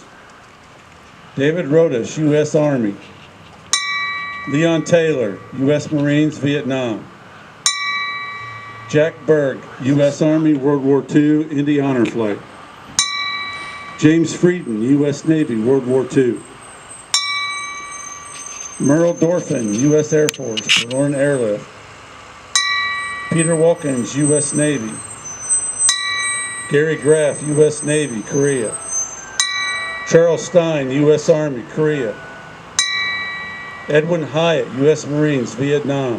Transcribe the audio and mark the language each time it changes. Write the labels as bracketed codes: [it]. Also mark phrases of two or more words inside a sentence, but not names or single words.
[en] David Rodas, U.S. Army. Leon Taylor, U.S. Marines, Vietnam. Jack Berg, U.S. Army, World War II, Indy Honor Flight. James Frieden, U.S. Navy, World War II. Merle Dorfin, U.S. Air Force, Forlorn Airlift. Peter Wilkins, U.S. Navy. Gary Graff, U.S. Navy, Korea. Charles Stein, U.S. Army, Korea. Edwin Hyatt, U.S. Marines, Vietnam.